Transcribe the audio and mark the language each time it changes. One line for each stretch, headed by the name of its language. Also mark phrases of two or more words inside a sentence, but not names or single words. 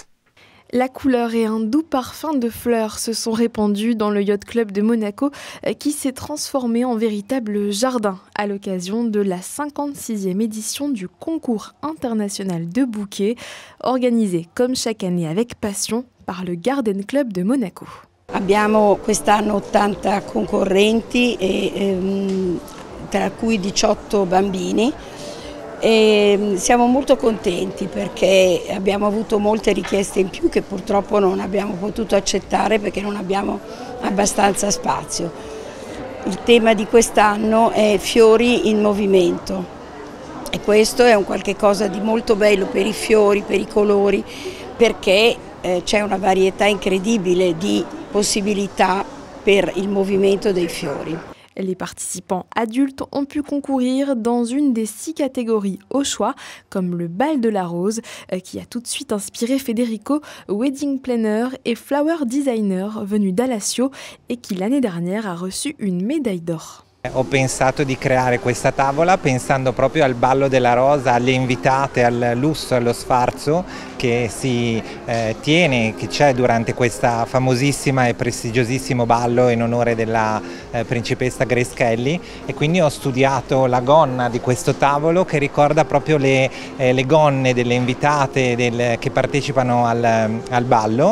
French: La couleur et un doux parfum de fleurs se sont répandus dans le Yacht Club de Monaco qui s'est transformé en véritable jardin à l'occasion de la 56e édition du concours international de bouquets organisé comme chaque année avec passion par le Garden Club de Monaco.
Italian: Abbiamo quest'anno 80 concorrenti tra cui 18 bambini. E siamo molto contenti perché abbiamo avuto molte richieste in più che purtroppo non abbiamo potuto accettare perché non abbiamo abbastanza spazio. Il tema di quest'anno è fiori in movimento e questo è un qualche cosa di molto bello per i fiori, per i colori, perché c'è una varietà incredibile di possibilità per il movimento dei fiori.
French: Les participants adultes ont pu concourir dans une des 6 catégories au choix, comme le bal de la rose, qui a tout de suite inspiré Federico,
English: wedding planner
French: et
English: flower designer
French: venu d'Alassio et qui l'année dernière a reçu une médaille d'or.
Italian: Ho pensato di creare questa tavola pensando proprio al ballo della rosa, alle invitate, al lusso, allo sfarzo che si tiene, che c'è durante questa famosissima e prestigiosissimo ballo in onore della principessa Grace Kelly, e quindi ho studiato la gonna di questo tavolo che ricorda proprio le gonne delle invitate che partecipano al ballo,